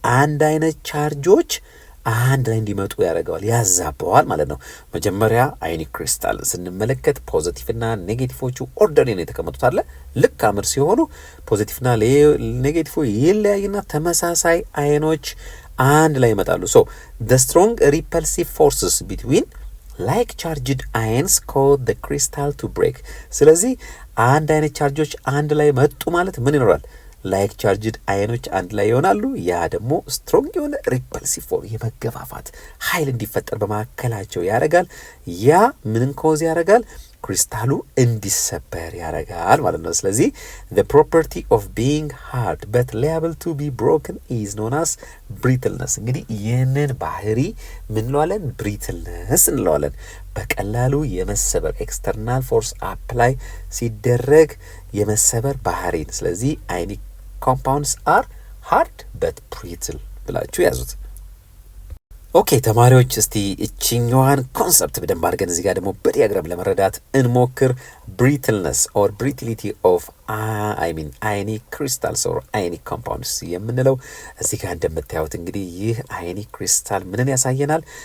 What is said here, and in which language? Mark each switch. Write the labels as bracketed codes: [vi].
[am] አንድ አይነት ቻርጆች አንድ ላይ እንዲመጡ ያደርገዋል፣ ያዛበዋል ማለት ነው። መጀመሪያ አዮኒክ ክሪስታል ስንመለከት ፖዚቲቭና ኔጌቲቮቹ ኦርደር ነው የተቀመጡት አለ። ልክ አምር ሲሆኑ ፖዚቲቭና ኔጌቲቭ ይለያዩና ተመሳሳይ አዮኖች አንድ ላይ ይመጣሉ። [en] the strong repulsive forces between like charged ions cause the crystal to break። [am] ስለዚህ አንድ አይነት ቻርጆች አንድ ላይ መጡ ማለት ምን ይኖራል? ላይክ ቻርጅድ አዮኖች አንድ ላይ ይሆናሉ። ያ ደግሞ ስትሮንግ የሆነ ሪፐልሲቭ ፎርስ የመገፋፋት ኃይል እንዲፈጠር በማከላቸው ያደርጋል። ያ ምንን ኮዝ ያደርጋል? ክሪስታሉ እንዲሰበር ያደርጋል ማለት ነው። ስለዚህ [en] the property of being hard but liable to be broken is known as brittleness። [am] እንግዲህ ይህንን ባህሪ ምን እንለዋለን? ብሪትልነስ እንለዋለን። በቀላሉ የመሰበር ኤክስተርናል ፎርስ አፕላይ ሲደረግ የመሰበር ባህሪን። ስለዚህ [en] አዮኒክ ኮምፓውንድስ አር ሃርድ በት ብሪትል [am] ብላችሁ ያዙት። ኦኬ ተማሪዎች እስቲ እቺኛዋን ኮንሰፕት በደንብ አድርገን እዚህ ጋር ደግሞ በዲያግራም ለመረዳት እንሞክር። [en] ብሪትልነስ ኦር ብሪቲሊቲ ኦፍ አዮኒክ ክሪስታልስ ኦር አዮኒክ ኮምፓውንድስ [am] የምንለው እዚህ ጋር እንደምታዩት እንግዲህ ይህ አዮኒክ ክሪስታል ምንን ያሳየናል?